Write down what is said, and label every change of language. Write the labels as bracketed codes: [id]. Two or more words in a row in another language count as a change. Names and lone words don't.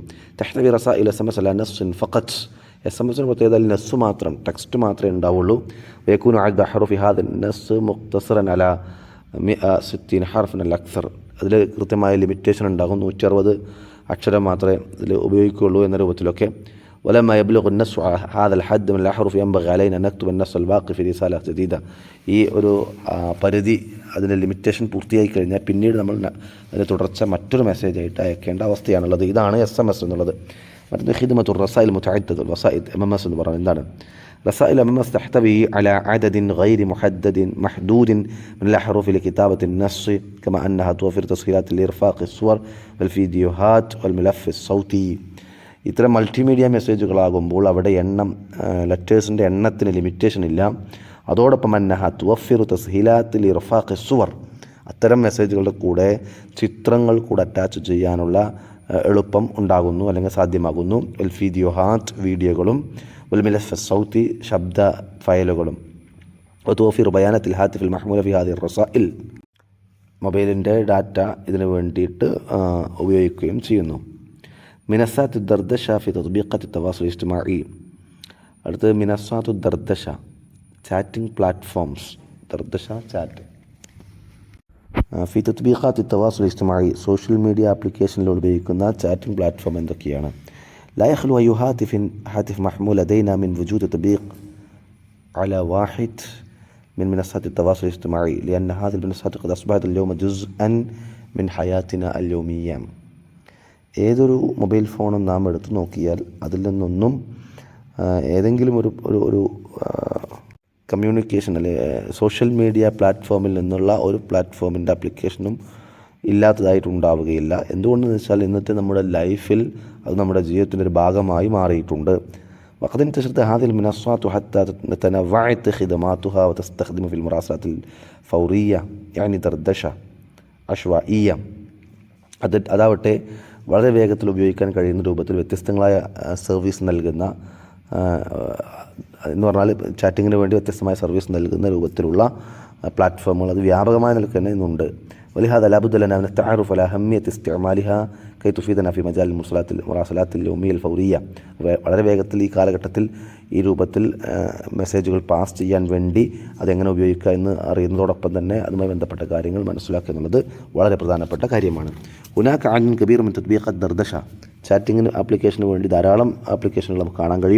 [ar] تحتوي رسائل SMS على نص فقط. [ml] SMS പ്രത്യേകത നസ്സ് മാത്രം, ടെക്സ്റ്റ് മാത്രമേ ഉണ്ടാവുള്ളൂ. [ar] ويكون عدد حروف هذا النص مختصرا على 160 حرفا الأكثر. [ml] അതിൽ കൃത്യമായ ലിമിറ്റേഷൻ ഉണ്ടാകും. 160 അക്ഷരം മാത്രമേ ഇതിൽ ഉപയോഗിക്കുകയുള്ളൂ എന്ന രൂപത്തിലൊക്കെ. [ar] ولما يبلغ النص هذا الحد من الأحرف ينبغي علينا أن نكتب النص الباقي في رسالة جديدة. [ml] ഈ ഒരു പരിധി, അതിൻ്റെ ലിമിറ്റേഷൻ പൂർത്തിയായി കഴിഞ്ഞാൽ പിന്നീട് നമ്മൾ അതിന് തുടർച്ച മറ്റൊരു മെസ്സേജായിട്ട് അയക്കേണ്ട അവസ്ഥയാണുള്ളത്. ഇതാണ് SMS എന്നുള്ളത്. [ar] മറ്റൊന്ന് خدمة الرسائل متعددة الوسائط. [ml] MMS എന്ന് പറയുന്നത് എന്താണ്? [ar] رسائل MMS تحتوي على عدد غير محدد محدود من الأحرف لكتابة النص، كما أنها توفر تسهيلات لإرفاق الصور والفيديوهات والملف الصوتي. [ml] ഇത്തരം മൾട്ടിമീഡിയ മെസ്സേജുകളാകുമ്പോൾ അവിടെ ലെറ്റേഴ്സിൻ്റെ എണ്ണത്തിന് ലിമിറ്റേഷൻ ഇല്ല. അതോടൊപ്പം [ar] أنها توفر تسهيلات لإرفاق الصور, [ml] അത്തരം മെസ്സേജുകളുടെ കൂടെ ചിത്രങ്ങൾ കൂടെ അറ്റാച്ച് ചെയ്യാനുള്ള എളുപ്പം ഉണ്ടാകുന്നു അല്ലെങ്കിൽ സാധ്യമാകുന്നു. [ar] الفيديوهات, വീഡിയോകളും والملف الصوتي, [ml] ശബ്ദ ഫയലുകളും. [ar] وتوفير بيانات الهاتف المحمولة في هذه الرسائل. [ml] മൊബൈലിൻ്റെ ഡാറ്റ ഇതിനു വേണ്ടിയിട്ട് ഉപയോഗിക്കുകയും ചെയ്യുന്നു. [ar] منصات الدردشة في تطبيقات التواصل الاجتماعي. [ml] അടുത്തത് [ar] منصات الدردشة, [en] chatting platforms. [ar] ദർദഷ ചാറ്റ്. في تطبيقات التواصل الاجتماعي, [en] social media [ml] ആപ്ലിക്കേഷനിൽ ഉപയോഗിക്കുന്ന [en] chatting platform [ml] എന്തൊക്കെയാണ്? [ar] لا يخلو أي هاتف محمول لدينا من وجود تطبيق على واحد من منصات التواصل الاجتماعي، لأن هذه المنصات قد أصبحت اليوم جزءا من حياتنا اليومية. [ml] ഏതൊരു മൊബൈൽ ഫോണും നാം എടുത്തു നോക്കിയാൽ അതിൽ നിന്നൊന്നും ഏതെങ്കിലും ഒരു കമ്മ്യൂണിക്കേഷൻ അല്ലെ [en] social media [ml] പ്ലാറ്റ്ഫോമിൽ നിന്നുള്ള ഒരു പ്ലാറ്റ്ഫോമിൻ്റെ ആപ്ലിക്കേഷനും ഇല്ലാത്തതായിട്ടുണ്ടാവുകയില്ല. എന്തുകൊണ്ടെന്ന് വെച്ചാൽ ഇന്നത്തെ നമ്മുടെ ലൈഫിൽ അത് നമ്മുടെ ജീവിതത്തിൻ്റെ ഒരു ഭാഗമായി മാറിയിട്ടുണ്ട്. [ar] وقد انتشرت هذه المنصات حتى تنوعت خدماتها وتستخدم في المراسلات الفورية يعني دردشة عشوائية. [ml] അതാവട്ടെ വളരെ വേഗത്തിൽ ഉപയോഗിക്കാൻ കഴിയുന്ന രൂപത്തിൽ വ്യത്യസ്തങ്ങളായ സർവീസ് നൽകുന്ന, എന്ന് പറഞ്ഞാൽ ചാറ്റിങ്ങിന് വേണ്ടി വ്യത്യസ്തമായ സർവീസ് നൽകുന്ന രൂപത്തിലുള്ള പ്ലാറ്റ്ഫോമുകൾ അത് വ്യാപകമായ നിലയ്ക്ക് തന്നെ ഇന്നുണ്ട്. [ar] ولهذا لا بد لنا من التعرف على أهمية استعمالها كي تفيدنا في مجال المراسلات اليومية الفورية. [ml] വളരെ വേഗത്തിൽ ഈ കാലഘട്ടത്തിൽ ഈ രൂപത്തിൽ മെസ്സേജുകൾ പാസ് ചെയ്യാൻ വേണ്ടി അതെങ്ങനെ ഉപയോഗിക്കുക എന്ന് അറിയുന്നതോടൊപ്പം തന്നെ അതുമായി ബന്ധപ്പെട്ട കാര്യങ്ങൾ മനസ്സിലാക്കുക എന്നുള്ളത് വളരെ പ്രധാനപ്പെട്ട കാര്യമാണ്. [ar] هناك عدد كبير من تطبيقات الدردشة, [ml] ചാറ്റിങ്ങിന് ആപ്ലിക്കേഷന് വേണ്ടി ധാരാളം ആപ്ലിക്കേഷനുകൾ നമുക്ക് കാണാൻ കഴിയും.